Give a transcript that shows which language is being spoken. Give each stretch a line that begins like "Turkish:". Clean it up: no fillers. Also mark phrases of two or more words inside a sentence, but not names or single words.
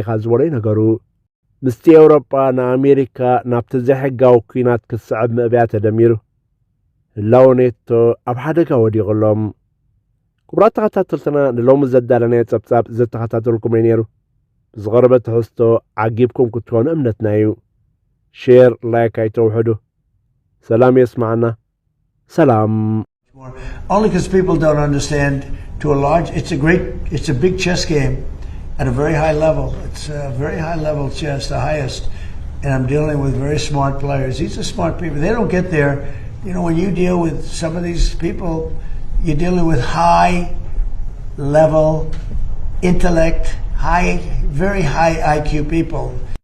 Tigrinya: ኢኻ ዝበሎ ይነገሩ። ምስቲ ኤውሮጳ ንኣሜሪካ ናብቲ ዘይሕጋዊ ኩናት ክስዕብ ምእብያ ተደሚሩ ህላው ኔቶ ኣብ ሓደጋ ወዲቑሎም። ክቡራት ተኸታተልትና ንሎሚ ዘዳለናዮ ጸብጻብ ዘተኸታተልኩም እዩ ነይሩ። ብዝቐረበ ትሕዝቶ ዓጊብኩም ክትኮኑ እምነትና እዩ። ሼር ላይክ ኣይተውሕዱ። ሰላም የስማዓና። ሰላም።
English: Only because people don't understand to a large, it's a big chess game at a very high level. It's a very high level chess, the highest. And I'm dealing with very smart players. These are smart people. They don't get there. You know, when you deal with some of these people, you're dealing with high level intellect, very high IQ people